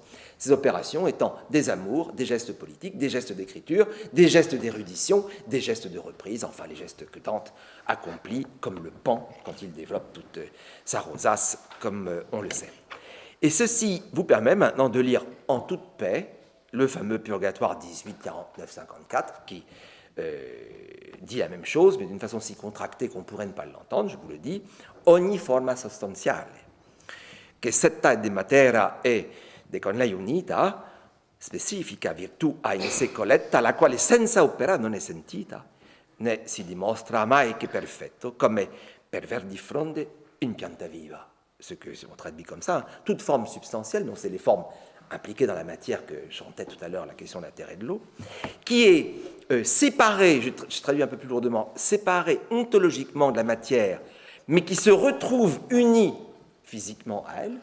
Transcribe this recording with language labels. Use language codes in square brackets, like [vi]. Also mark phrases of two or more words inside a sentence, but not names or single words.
[fr] Ces opérations étant des amours, des gestes politiques, des gestes d'écriture, des gestes d'érudition, des gestes de reprise, enfin les gestes que Dante accomplit comme le Pan quand il développe toute sa rosace, comme on le sait. Et ceci vous permet maintenant de lire en toute paix le fameux Purgatoire 18-49-54 qui dit la même chose, mais d'une façon si contractée qu'on pourrait ne pas l'entendre, je vous le dis, [it] ogni forma sostanziale, che setta de matera e de con lei unita, specifica virtù ha in sé colletta, la quale senza opera non è sentita, né si dimostra mai che perfetto, come per ver di fronte in pianta viva. [fr] Ce que on traduit comme ça, toute forme substantielle, donc c'est les formes impliquée dans la matière que je chantais tout à l'heure, la question de la terre et de l'eau, qui est séparée, je traduis un peu plus lourdement, séparée ontologiquement de la matière, mais qui se retrouve unie physiquement à elle.